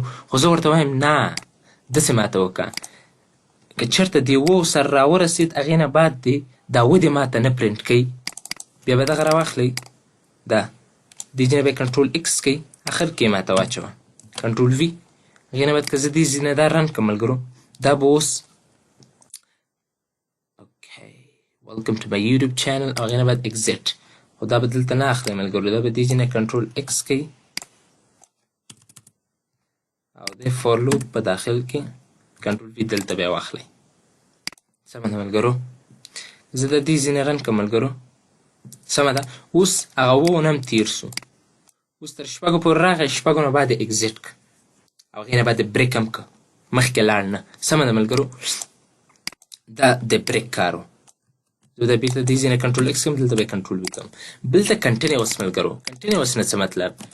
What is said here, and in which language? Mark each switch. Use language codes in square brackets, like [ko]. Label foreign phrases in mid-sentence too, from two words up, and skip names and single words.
[ps] خو زه ورته وایم نه، داسې ماته وکړه که چېرته دې 2 سره راورسېد، هغې نه بعد دې دا ودې ماته نه پرنټ کوي بیا به دغه راواخلئ دا دې ځای نه به یې [en] control X [ps] کوئ اخر کې یې ماته واچوه [en] control V [ps] هغې نه بعد که زه دې ځای نه دا رن کړم ملګرو دا به اوس [en] welcome to my YouTube channel [ps] او هغې نه بعد exit خو دا به دلته نه اخلئ ملګرو دا به دې ځای نه [en] control X [ps] کوئ او د [en] for loop [ps] په داخل کې [en] control V [ps] دلته بیا واخلئ سمه ده ملګرو زه د دې ځای نه رن کړم ملګرو سمه ده اوس هغه اووه نه هم تېر سو اوس تر شپږو پورې راغی شپږو نه بعد یې اکزیټ کړه او هغې نه بعد یې بریک هم کړه مخکې لاړ نه سمه ده ملګرو دا د بریک کار و زه دا بېرته دې ځای نه [en] control X [ps] کوم دلته به یې [en] control V [ps] کوم بلته کنټینیوس ملګرو کنټینیوس نه څه مطلب